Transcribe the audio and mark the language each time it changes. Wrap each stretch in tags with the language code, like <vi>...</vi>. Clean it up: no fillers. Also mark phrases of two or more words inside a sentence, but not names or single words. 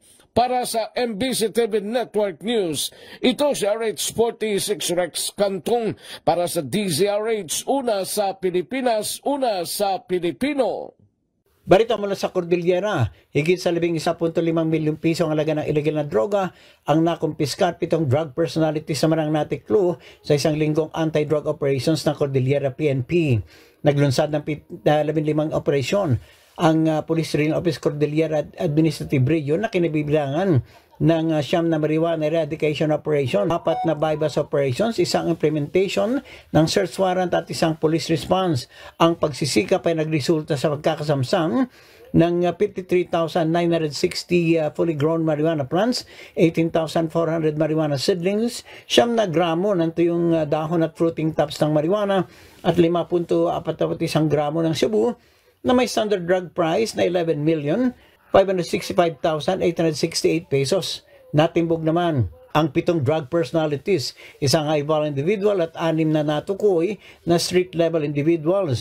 <tl>Para sa MBC TV Network News, ito si RH46 Rex Cantong para sa DZRH, una sa Pilipinas, una sa Pilipino. Balita mula sa Cordillera, higit sa 11.5 milyong piso ang halaga ng illegal na droga ang nakumpiska at 7</tl> <en>drug personalities</en> <tl>sa Manangnati Clue sa isang linggong</tl> <en>anti-drug operations</en> <tl>ng Cordillera PNP. Naglunsad ng 15 operasyon ang Police Regional Office Cordillera Administrative Region na kinabibilangan ng siyam na</tl> <en>marijuana eradication operation,</en> <tl>4 na</tl> <en>bypass operations,</en> <tl>isang implementation ng</tl> <en>search warrant</en> <tl>at isang</tl> <en>police response.</en> <tl>Ang pagsisikap ay nagresulta sa pagkakasamsam ng 53,960</tl> <en>fully grown marijuana plants,</en> <tl>18,400</tl> <en>marijuana seedlings,</en> <tl>9 na gramo ng tuyong dahon at</tl> <en>fruiting tops</en> <tl>ng marijuana at 5.41 gramo ng shabu na may</tl> <en>standard drug price</en> <tl>na 11,565,868 pesos. Natimbog naman ang 7</tl> <en>drug personalities,</en> <tl>isang</tl> <en>high-volume individual</en> <tl>at 6 na natukoy na</tl> <en>street-level individuals.</en>